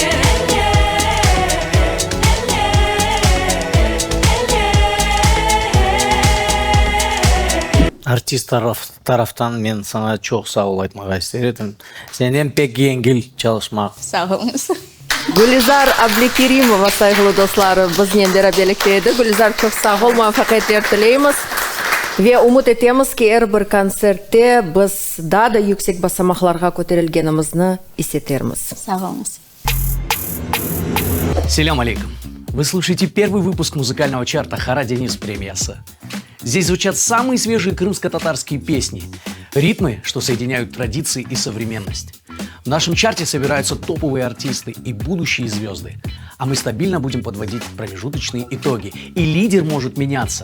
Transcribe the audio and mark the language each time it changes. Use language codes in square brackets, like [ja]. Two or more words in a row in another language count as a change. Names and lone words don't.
[crh] Artist taraftan men sana çok sağ ol aytmağa isterim. Senden pek yengil çalışmak. Sağ olunuz. Gülizar Ablekerimova saygılı dostlar bizden beraberlikteydi. Gülizar çok sağ ol, muvaffakiyetler dileyimiz. Ve umut etemiz ki her bir konsertte biz daha da yüksek basamaklarga көтерілгенimizni hissettirmiz. Sağ olunuz. [ar] سلام عليكم. [ru] Вы слушаете первый выпуск музыкального чарта «Хара Денис Премиясы». Здесь звучат самые свежие крымско-татарские песни, ритмы, что соединяют традиции и современность. В нашем чарте собираются топовые артисты и будущие звезды, а мы стабильно будем подводить промежуточные итоги, и лидер может меняться.